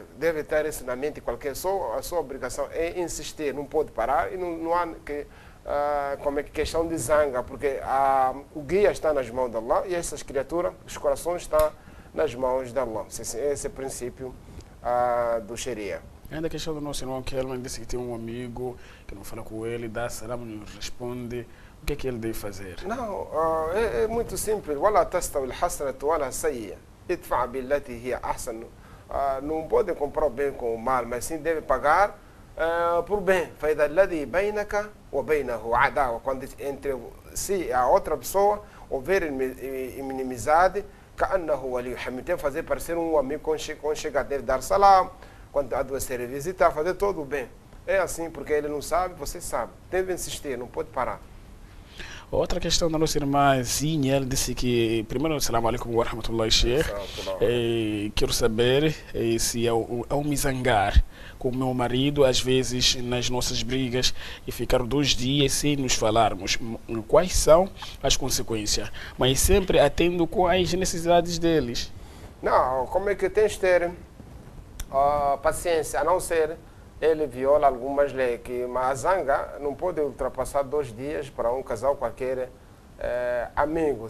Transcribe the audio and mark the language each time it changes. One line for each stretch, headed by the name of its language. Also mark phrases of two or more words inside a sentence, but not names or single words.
Portuguese: Deve ter isso na mente qualquer. A sua obrigação é insistir, não pode parar e não há como é que questão de zanga, porque o guia está nas mãos de Allah e essas criaturas, os corações estão nas mãos de Allah. Esse é o princípio do Sharia. Ainda a questão do nosso irmão Kelman disse que tem um amigo que não fala com ele, dá salam, não responde. O que é que ele deve fazer? Não, é muito simples.
Arabic: ولا تستوي الحسنة ولا السيئة ادفع بالتي هي أحسن.
Portuguese: Não pode comprar o bem com o mal, mas sim deve pagar por bem.
Arabic: فإذا الذي بينك وبينه عداوة.
Portuguese: Quando entre si e a outra pessoa houver inimizade,
Arabic: كأنه ولي حميد.
Portuguese: Deve fazer parecer um amigo quando chegar, deve dar salam. Quando adoecer e visitar, fazer todo o bem. É assim, porque ele não sabe, você sabe. Deve insistir, não pode parar. Outra questão da nossa irmã Zinha, ela disse que, primeiro,
Arabic: السلام عليكم ورحمة الله شيخ,
Portuguese: quero saber se ao me zangar com o meu marido, às vezes nas nossas brigas, e ficar 2 dias sem nos falarmos, quais são as consequências? Mas sempre atendo com as necessidades deles. Não, como é que tens de ter paciência, a não ser ele viola algumas leis, mas a zanga não pode ultrapassar 2 dias para um casal qualquer amigo.